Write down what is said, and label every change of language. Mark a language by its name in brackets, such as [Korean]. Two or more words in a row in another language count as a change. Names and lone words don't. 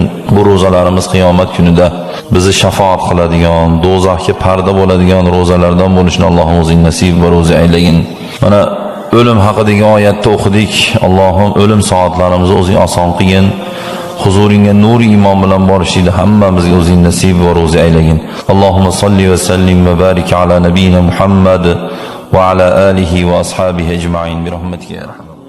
[Uzbek] Bu ro'zalarimiz qiyomat kunida bizni shafaat qiladigan, do'zaxga parda bo'ladigan ro'zalardan bo'lishni Allohim o'zing nasib va ro'zi aylagin. Mana o'lim haqidagi oyatda o'qidik. Allohim o'lim soatlarimizni o'zing oson qilgin. Huzuringga nur iymon bilan borishni hammamizga o'zing nasib va ro'zi aylagin. [Arabic] اللهم صل وسلم وبارك على نبينا محمد وعلى آله وأصحابه أجمعين برحمتك يا رحمن.